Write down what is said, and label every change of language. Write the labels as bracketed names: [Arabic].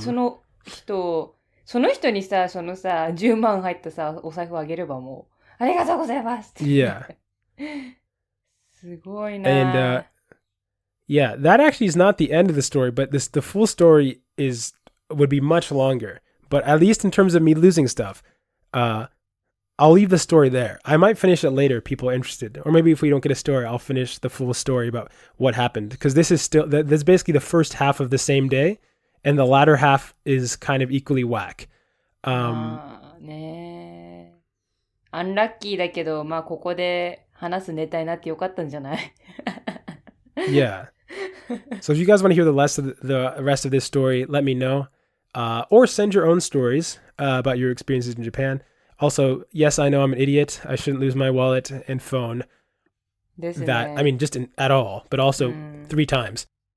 [Japanese] その人にさ、10万入ったさ、お財布あげればもう、ありがとうございますって。 [English] Yeah. [Japanese] すごいな。 [English] And, yeah, that actually is not the end of the story, but the full story would be much longer. But at least in terms of me losing stuff, I'll leave the story there. I might finish it later if people are interested. Or maybe if we don't get a story, I'll finish the full story about what happened. Because this is that's basically the first half of the same day, and the latter half is kind of equally whack. [Japanese] ねえ。アンラッキーだけど、まあここで話すネタになってよかったんじゃない？ [English] Yeah. So if you guys want to hear the rest of this story, let me know. Or send your own stories about your experiences in Japan. Also, yes, I know I'm an idiot. I shouldn't lose my wallet and phone. I mean, just at all, but also 3 times.